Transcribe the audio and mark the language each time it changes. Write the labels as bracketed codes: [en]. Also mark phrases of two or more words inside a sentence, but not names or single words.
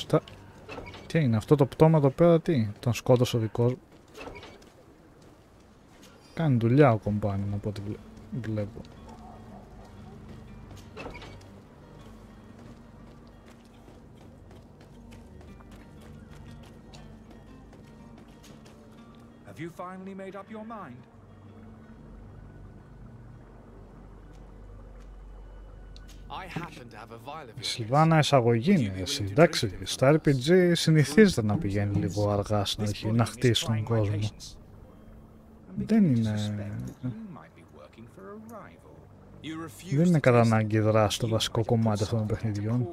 [el] Τι είναι αυτό το πτώμα εδώ πέρα, τι, τον σκότωσε ο δικός μου. Κάνει δουλειά ο κομπάνιν από ό,τι βλέπω. [en] Have you finally made up your mind? [el] Η Σιλβάνα εισαγωγή είναι εσύ, εντάξει, στα RPG συνηθίζεται να πηγαίνει λίγο αργά στην αρχή, να χτίσει τον κόσμο. Δεν είναι κατά ανάγκη δράση το βασικό κομμάτι αυτών των παιχνιδιών.